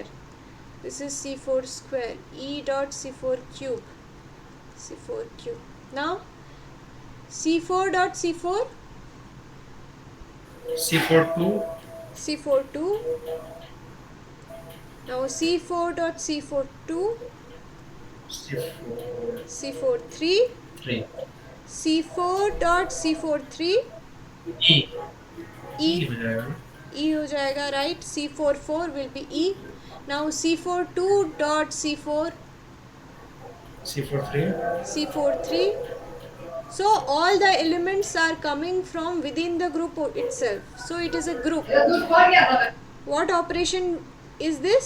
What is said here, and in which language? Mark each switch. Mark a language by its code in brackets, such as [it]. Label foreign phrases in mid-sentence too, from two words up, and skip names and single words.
[en] This is C4 square. E dot C4 cube. C4 cube. Now C4 dot C4. C42. C4 2. Now C4 dot C4 2. C4. C4 3. 3. C4 dot C4 3. E. E. [hi] E हो जाएगा. E हो जाएगा, [en] right? C4 4 will be E. Now C4 2 dot C4. C4 3. C4 3. So all the elements are coming from within the group itself. So it is a group. What operation is this?